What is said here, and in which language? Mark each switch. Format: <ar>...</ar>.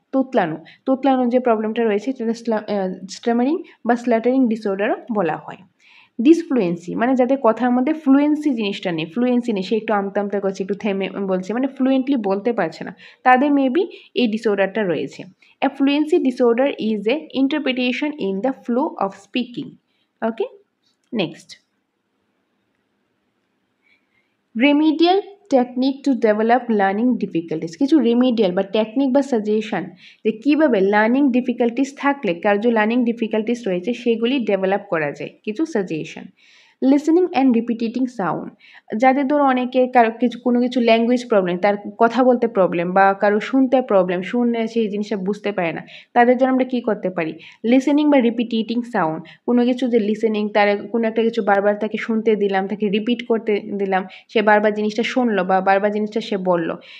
<bn>তোতলানো তোতলানো যে প্রবলেমটা রয়েছে সেটা স্টামারিং বা স্ল্যাটারিং ডিসঅর্ডারও বলা হয়। ডিসফ্লুয়েন্সি মানে যাদের কথার মধ্যে ফ্লুয়েন্সি জিনিসটা নেই, ফ্লুয়েন্সি নেই, সে একটু আমতা আমতা করছে, একটু থেমে বলছে, মানে ফ্লুয়েন্টলি বলতে পারছে না, তাদের মেবি এই ডিসঅর্ডারটা রয়েছে।</bn> <en>A fluency disorder is a interpretation in the flow of speaking. Okay, next.</en> <bn>Remedial technique to develop learning difficulties, কিছু রেমিডিয়াল বা টেকনিক বা সাজেশন যে কীভাবে লার্নিং ডিফিকাল্টিস থাকলে কার যে লার্নিং ডিফিকাল্টিস রয়েছে সেগুলি ডেভেলপ করা যায়, কিছু সাজেশন। লিসেনিং অ্যান্ড রিপিটেটিং সাউন্ড, যাদের ধরো অনেকে কারো কোনো কিছু ল্যাঙ্গুয়েজ প্রবলেম, তার কথা বলতে প্রবলেম বা কারো শুনতে প্রবলেম, শুনে সেই জিনিসটা বুঝতে পারে না, তাদের জন্য আমরা কী করতে পারি, লিসেনিং বা রিপিটেটিং সাউন্ড, কোনো কিছু যে লিসেনিং, তার কোনো একটা কিছু বারবার তাকে শুনতে দিলাম, তাকে রিপিট করতে দিলাম, সে বারবার জিনিসটা শুনলো বা বারবার জিনিসটা সে বললো,</bn>